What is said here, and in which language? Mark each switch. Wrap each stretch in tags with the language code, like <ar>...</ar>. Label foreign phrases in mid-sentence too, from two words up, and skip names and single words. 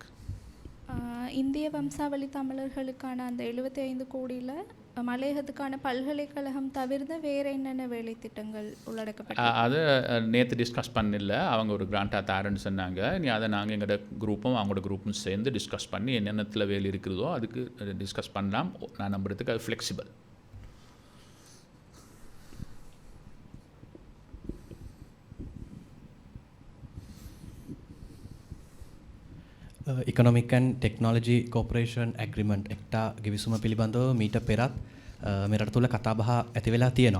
<ta>இந்திய வம்சாவளி தமிழர்களுக்கான அந்த 75 கோடியில் மலையகத்துக்கான பல்கலைக்கழகம் தவிர்த்து வேறு என்னென்ன வேலை திட்டங்கள் உள்ளடக்கப்பட்ட அதை நேற்று டிஸ்கஸ் பண்ணல. அவங்க ஒரு கிராண்டாக தாரன்னு சொன்னாங்க. நீ அதை நாங்கள் எங்களோட குரூப்பும் அவங்களோட குரூப்பும் சேர்ந்து டிஸ்கஸ் பண்ணி என்னென்னத்தில் வேலை இருக்குதோ அதுக்கு டிஸ்கஸ் பண்ணலாம். நான் நம்புறதுக்கு அது ஃப்ளெக்சிபிள்.</ta> <si>ඉකොනොමික් ඇන් ටෙක්නොලොජි කෝපරේෂන් ඇග්‍රිමන්ට් එක්ටා ගිවිසුම පිළිබඳව මීට පෙරත් මෙරට තුළ කතාබහ ඇති වෙලා තියෙනවා.</si>